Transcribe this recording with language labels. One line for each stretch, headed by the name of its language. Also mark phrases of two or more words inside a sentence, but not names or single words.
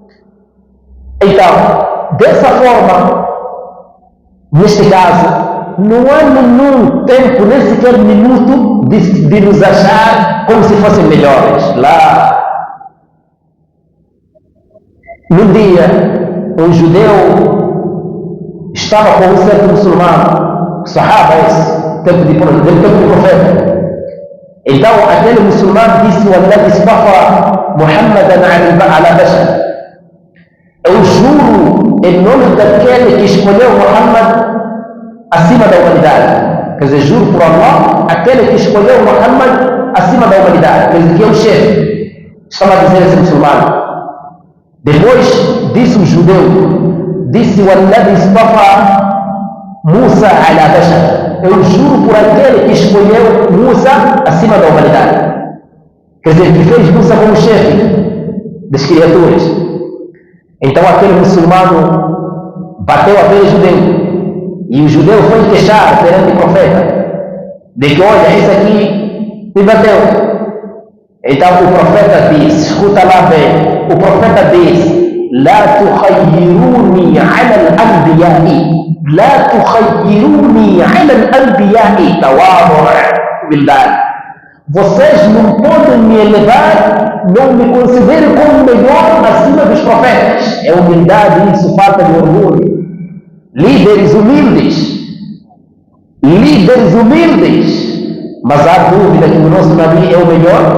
Portuguese: Então, dessa forma, neste caso, não há nenhum tempo, nem sequer minuto, de nos achar como se fossem melhores. Lá, num dia, um judeu estava com um certo muçulmano, sahaba esse, tempo do profeta. Então, aquele muçulmano disse:
Arabic: "والذي اصطفى محمدا على البشر."
Portuguese: Eu juro em nome daquele que escolheu Muhammad acima da humanidade. Quer dizer, juro por Allah, aquele que escolheu Muhammad acima da humanidade. Quer dizer, que é o chefe. Estava a dizer esse muçulmano. Depois disse o judeu, disse:
Arabic: "والذي اصطفى موسى على البشر."
Portuguese: Eu juro por aquele que escolheu Musa acima da humanidade. Quer dizer, que fez Musa como chefe das criaturas. Então aquele muçulmano bateu aquele judeu. E o judeu foi queixar perante o profeta de que, olha, esse aqui me bateu. Então o profeta disse, escuta lá bem, o profeta disse:
Arabic: "لا تخيروني على الأنبياء، لا تخيروني على الأنبياء تواضع بالله."
Portuguese: Vocês não podem me elevar, não me considerem como melhor acima dos profetas. É humildade, isso, falta de orgulho. Líderes humildes, mas há dúvida que o nosso Nabi é o melhor?